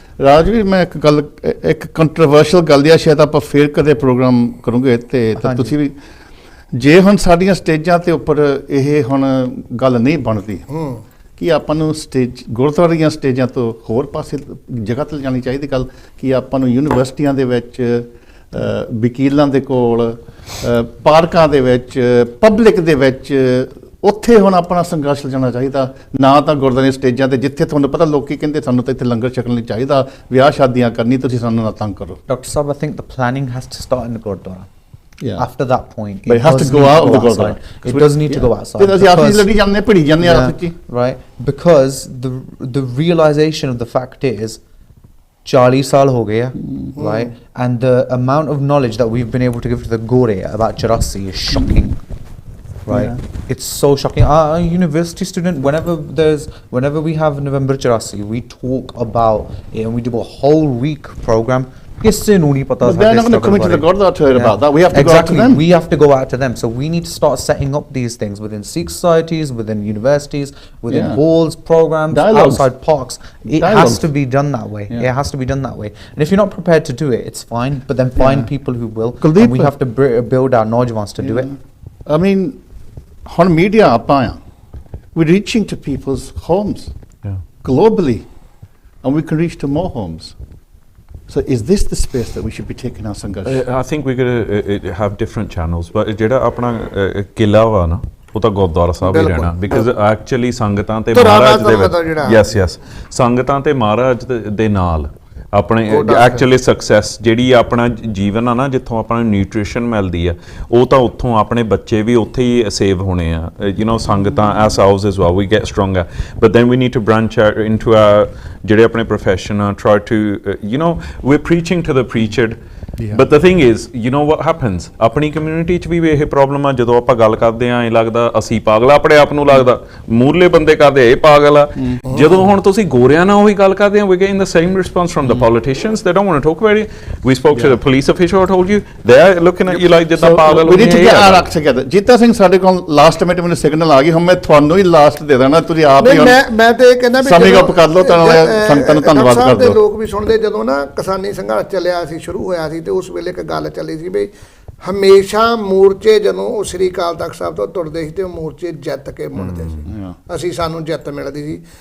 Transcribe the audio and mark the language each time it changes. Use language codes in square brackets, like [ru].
[pa] ਰਾਜਵੀਰ, ਮੈਂ ਇੱਕ ਕੰਟਰੋਵਰਸ਼ੀਅਲ ਗੱਲ ਦੀ ਆ, ਸ਼ਾਇਦ ਆਪਾਂ ਫਿਰ ਕਦੇ ਪ੍ਰੋਗਰਾਮ ਕਰੂੰਗੇ ਤੇ ਤੁਸੀਂ ਵੀ, ਜੇ ਹੁਣ ਸਾਡੀਆਂ ਸਟੇਜਾਂ ਤੇ ਉੱਪਰ ਇਹ ਹੁਣ ਗੱਲ ਨਹੀਂ ਬਣਦੀ ਕਿ ਆਪਾਂ ਨੂੰ ਗੁਰਦੁਆਰੇ ਦੀਆਂ ਸਟੇਜਾਂ ਤੋਂ ਹੋਰ ਪਾਸੇ ਜਗ੍ਹਾ ਤੇ ਜਾਣੀ ਚਾਹੀਦੀ ਗੱਲ, ਕਿ ਆਪਾਂ ਨੂੰ ਯੂਨੀਵਰਸਿਟੀਆਂ ਦੇ ਵਿੱਚ, ਵਕੀਲਾਂ ਦੇ ਕੋਲ, ਪਾਰਕਾਂ ਦੇ ਵਿੱਚ, ਪਬਲਿਕ ਦੇ ਵਿੱਚ ਉੱਥੇ ਹੁਣ ਆਪਣਾ ਸੰਘਰਸ਼ ਜਾਣਾ ਚਾਹੀਦਾ, ਨਾ ਤਾਂ ਗੁਰਦੁਆਰੇ ਸਟੇਜਾਂ ਤੇ ਜਿੱਥੇ ਤੁਹਾਨੂੰ ਪਤਾ ਲੋਕੀ ਕਹਿੰਦੇ ਸਾਨੂੰ ਤਾਂ ਇੱਥੇ ਲੰਗਰ ਛਕਣ ਲਈ ਚਾਹੀਦਾ, ਵਿਆਹ ਸ਼ਾਦੀਆਂ ਕਰਨੀ, ਤੁਸੀਂ ਸਾਨੂੰ ਨਾ ਤੰਗ ਕਰੋ। [en] Dr. Saab, I think the planning has to start in the Gurdwara. Yeah. After that point, But it has to go out of the Gurdwara. It does need to go outside. [pa] ਤੇ ਅਸੀਂ ਆਪਣੀ ਲੜੀ ਜਾਂਦੇ ਭਿੜੀ ਜਾਂਦੇ ਆ ਆਪਸ ਵਿੱਚ, [en] right? Because the realization of the fact is [pa] 40 ਸਾਲ ਹੋ ਗਏ ਆ, [en] right? And the amount of knowledge that we've been able to give to the Gore about Charasi is shocking. Right, it's so shocking. A university student, whenever we have November Charasi, we talk about it and we do a whole week program. [pa] ਕਿਸੇ ਨੂੰ ਨਹੀਂ ਪਤਾ [en] But they're not going to come into the Gurdwara to hear about that. We have to go out to them. We have to go out to them. So we need to start setting up these things within Sikh societies, within universities, within halls, programs, Dialogues. outside parks. It has to be done that way. It has to be done that way. And if you're not prepared to do it, it's fine. But then find people who will. Kuldeep, and we have to build our Naujwans to do it. I mean, [pa] ਹੁਣ media ਆਪਾਂ ਆ, [en] we're reaching to people's homes globally, and we can reach to more homes. So is this the space that we should be taking our sangharsh? I think we could have different channels, but [pa] ਜਿਹੜਾ ਆਪਣਾ ਕਿਲਾ ਵਾ ਨਾ, ਉਹ ਤਾਂ ਗੁਰਦੁਆਰਾ ਸਾਹਿਬ ਹੀ ਰਹਿਣਾ, [en] because actually [pa] ਸੰਗਤਾਂ ਤੇ ਮਹਾਰਾਜ ਦੇ ਵਿੱਚ, [en] yes [pa] ਸੰਗਤਾਂ ਤੇ ਮਹਾਰਾਜ ਦੇ ਨਾਲ ਆਪਣੇ ਐਕਚੁਅਲੀ ਸਕਸੈਸ ਜਿਹੜੀ ਆਪਣਾ ਜੀਵਨ ਆ ਨਾ, ਜਿੱਥੋਂ ਆਪਾਂ ਨੂੰ ਨਿਊਟ੍ਰੀਸ਼ਨ ਮਿਲਦੀ ਆ, ਉਹ ਤਾਂ ਉੱਥੋਂ ਆਪਣੇ ਬੱਚੇ ਵੀ ਉੱਥੇ ਹੀ ਸੇਵ ਹੋਣੇ ਆ, ਯੂ ਨੋ ਸੰਗਤਾਂ [en] ourselves as well, we get stronger, but then we need to branch out into our [pa] ਜਿਹੜੇ ਆਪਣੇ [en] profession [pa] ਆ, [en] try to you know, we're preaching to the preacher. But the thing is, you know what happens, [pa] ਆਪਣੀ community 'ਚ ਵੀ ਇਹ problem ਆ, ਜਦੋਂ ਆਪਾਂ ਗੱਲ ਕਰਦੇ ਆ ਐਂ ਲੱਗਦਾ ਅਸੀਂ ਪਾਗਲ ਆ, ਆਪਣੇ ਆਪ ਨੂੰ ਲੱਗਦਾ ਮੂਰਲੇ ਬੰਦੇ ਕਰਦੇ ਇਹ ਪਾਗਲ ਆ, ਜਦੋਂ ਹੁਣ ਤੁਸੀਂ ਗੋਰਿਆਂ ਨਾਲ ਉਹੀ ਗੱਲ ਕਰਦੇ ਆ, [en] we getting the same response from the politicians. They don't want to talk about it. We spoke to the police official, I told you, they are looking at you like [pa] ਜਿੱਦਾਂ ਪਾਗਲ। [en] We need to get our act together. [pa] Jeeta Singh ਸਾਡੇ ਕੋਲ last minute ਮੈਨੂੰ signal ਆ ਗਈ, ਹੁਣ ਮੈਂ ਤੁਹਾਨੂੰ ਹੀ ਲਾਸਟ ਦੇ ਦੇਣਾ, ਤੁਸੀਂ ਆਪ ਹੀ ਮੈਂ ਤੇ ਇਹ ਕਹਿੰਦਾ ਵੀ ਸਮਝ ਅਪ ਕਰ ਲਓ, ਸੰਗਤਾਂ ਨੂੰ ਧੰਨਵਾਦ ਕਰ ਦਿਓ। ਲੋਕ ਵੀ ਸੁਣਦੇ, ਜਦੋਂ ਨਾ ਕਿਸਾਨੀ ਸੰਘਰਸ਼ ਚੱਲਿਆ ਸੀ, ਸ਼ੁਰੂ ਹੋਇਆ ਸੀ, ਤੇ ਉਸ ਵੇਲੇ ਇੱਕ ਗੱਲ ਚੱਲੀ ਸੀ ਵੀ ਹਮੇਸ਼ਾ ਮੋਰਚੇ ਜਦੋਂ ਉਹ ਸ੍ਰੀ ਅਕਾਲ ਤਖਤ ਸਾਹਿਬ ਤੋਂ ਤੁਰਦੇ ਸੀ ਤੇ ਉਹ ਮੋਰਚੇ ਜਿੱਤ ਕੇ ਮੁੜਦੇ ਸੀ, ਸਾਨੂੰ ਜਿੱਤ ਮਿਲਦੀ ਸੀ।